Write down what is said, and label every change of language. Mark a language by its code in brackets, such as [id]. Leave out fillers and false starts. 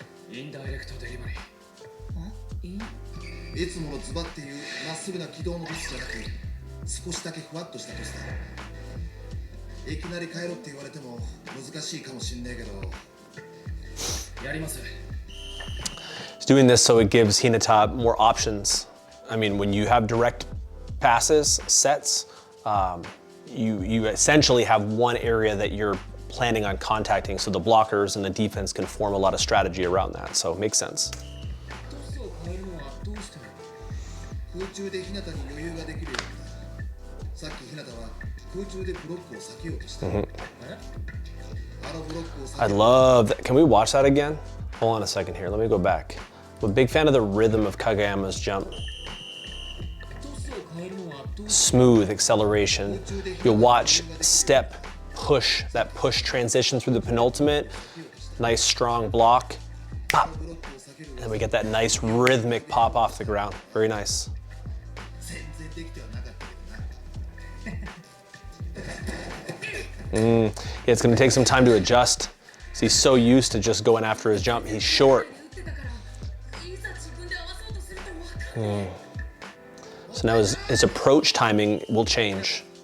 [en] インダイレクトデリバリー。 [ja] いつものズバっていうまっすぐな軌道のトスじゃなく、少しだけふわっとしたトスだ。いきなり変えろって言われても難しいかもしんねえけど。やります。 [en] He's doing this so it gives Hinata more options. I mean, when you have direct passes, sets, you essentially have one area that you're planning on contacting, so the blockers and the defense can form a lot of strategy around that. So it makes sense. [ja] トスを変えるのはどうしても。空中で日向に余裕ができるようにな。さっき日向は空中でブロックを避けようとした。あのブロックを避け [en] I love that. Can we watch that again? Hold on a second here. Let me go back. I'm a big fan of the rhythm of Kageyama's jump. [ja] トスを変えるのはどうしても。 [en] Smooth acceleration. You'll watch step, push, that push transition through the penultimate. Nice strong block. Pop. And we get that nice rhythmic pop off the ground. Very nice. [ja] 全然できてはなかったけどな。 [en] Yeah, it's going to take some time to adjust. 'Cause he's so used to just going after his jump. He's short. [ja] 打ってたからいざ自分で合わそうとすると分かんない。 [en] So now his approach timing will change.